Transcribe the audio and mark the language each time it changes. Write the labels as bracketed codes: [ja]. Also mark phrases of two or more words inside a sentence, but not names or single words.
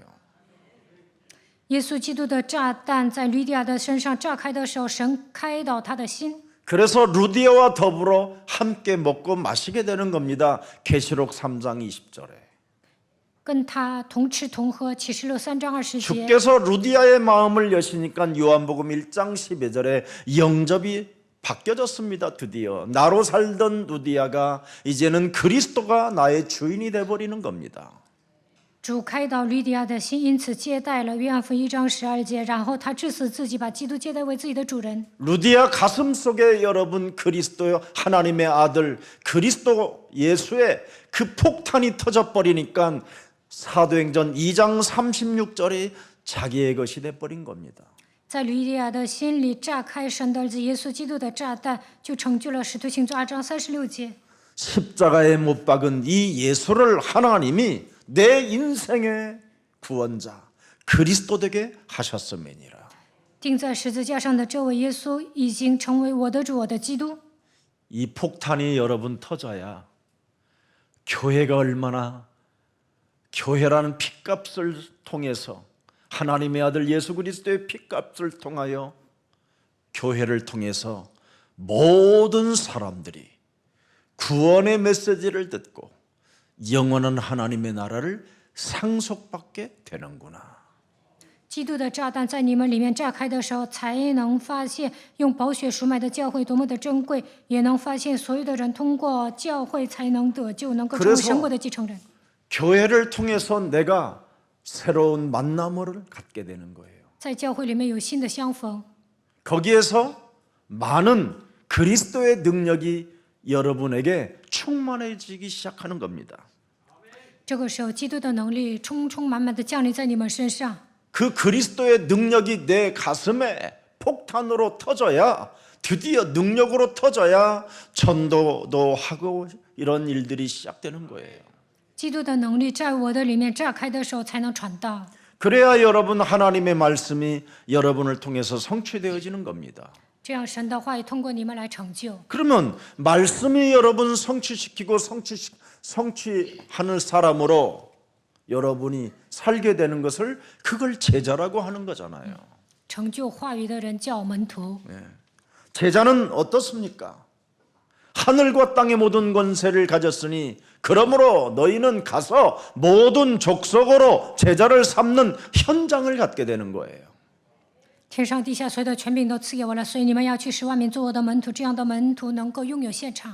[zh] 耶稣基督的炸弹在吕底亚的身上炸开的时候，神开导他的心， [ko] 그래서 루디아와 더불어 함께 먹고 마시게 되는 겁니다. 계시록 3장 20절에. [zh] 跟他同吃同喝。启示录3章20节， [ko] 주께서 루디아의 마음을 여시니까 요한복음 1장 12절에 영접이 바뀌어졌습니다. 드디어 나로 살던 루디아가 이제는 그리스도가 나의 주인이 돼버리는 겁니다. [zh] 主开导吕底亚的心，因此接待了约翰福音1章12节，然后他致死自己，把基督接待为自己的主人。 [ko] 루디아 가슴 속에 여러분 그리스도 하나님의 아들 그리스도 예수의 그 폭탄이 터져버리니까 사도행전 2장 36절이 자기의 것이 돼버린 겁니다. [zh] 在吕底亚的心里炸开神的儿子耶稣基督的炸弹，就成就了使徒行传2章36节。 [ko] 십자가에 못 박은 이 예수를 하나님이 내 인생의 구원자 그리스도 되게 하셨음이니라. [zh] 钉在十字架上的这位耶稣已经成为我的主，我的基督。 [ko] 이 폭탄이 여러분 터져야 교회가 얼마나 교회라는 핏값을 통해서 하나님의 아들 예수 그리스도의 핏값을 통하여 교회를 통해서 모든 사람들이 구원의 메시지를 듣고 영원한 하나님의 나라를 상속받게 되는구나. [zh] 基督的炸弹在你们里面炸开的时候，才能发现用宝血赎买的教会多么的珍贵，也能发现所有的人通过教会才能得救，能够成为神国的继承人。 [ko] 교회를 통해서 내가 새로운 만남을 갖게 되는 거예요. [zh] 在教会里面有新的相逢， [ko] 거기에서 많은 그리스도의 능력이 여러분에게 충만해지기 시작하는 겁니다. [zh] 这个时候基督的能力充充满满的降临在你们身上。 [ko] 그 그리스도의 능력이 내 가슴에 폭탄으로 터져야, 드디어 능력으로 터져야 전도도 하고 이런 일들이 시작되는 거예요. [zh] 基督的能力在我的里面炸开的时候，才能传道。 [ko] 그래야 여러분 하나님의 말씀이 여러분을 통해서 성취되어지는 겁니다. [zh] 这样神的话语通过你们来成就。 [ko] 그러면 말씀이 여러분 성취시키고 성취하는 사람으로 여러분이 살게 되는 것을 그걸 제자라고 하는 거잖아요. [zh] 成就话语的人叫门徒。 [ko] 제자는 어떻습니까? 하늘과 땅의 모든 권세를 가졌으니 그러므로 너희는 가서 모든 족속으로 제자를 삼는 현장을 갖게 되는 거예요. [zh] 天上地下所有的权柄都赐给我了，所以你们要去使万民做我的门徒。这样的门徒能够拥有现场。